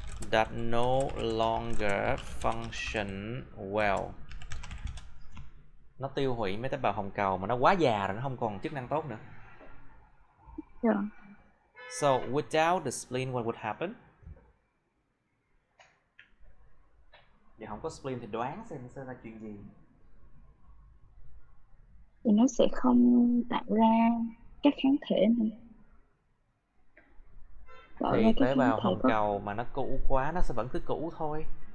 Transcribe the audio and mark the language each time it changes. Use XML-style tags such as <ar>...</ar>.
<en>that no longer function well.</en> <vi>Nó tiêu hủy mấy tế bào hồng cầu mà nó quá già rồi, nó không còn chức năng tốt nữa.</vi> <en>Yeah. So without the spleen, what would happen?</en> <vi>Vậy không có spleen thì đoán xem nó sẽ ra chuyện gì. Thì nó sẽ không tạo ra các kháng thể nữa. Thì tế bào hồng cầu mà nó cũ quá, nó sẽ vẫn cứ cũ thôi.</vi>